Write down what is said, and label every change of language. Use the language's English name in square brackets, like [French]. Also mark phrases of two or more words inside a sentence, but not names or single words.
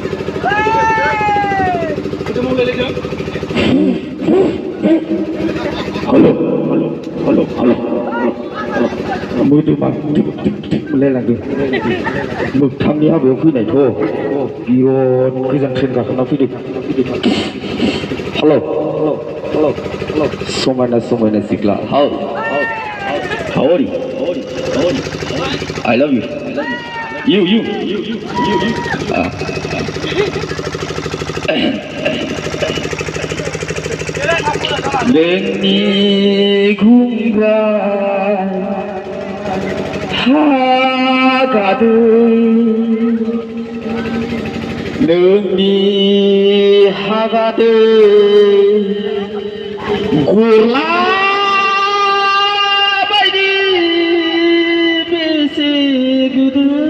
[English] hello hello hello hello [Bodo] मोदोमा मोनलायलांदों मोगथांनि हाबायाव फैनायथ' बिराद गोजान ट्रेन गाखोना फैदों [English] hello hello hello hello [Bodo] समायना समायना सिख्ला हाउ हाउ [English] I love you you [Bodo] नोंनि घुमग्रा हागादों नोंनि हागादों गला बायदि बेसे गोदै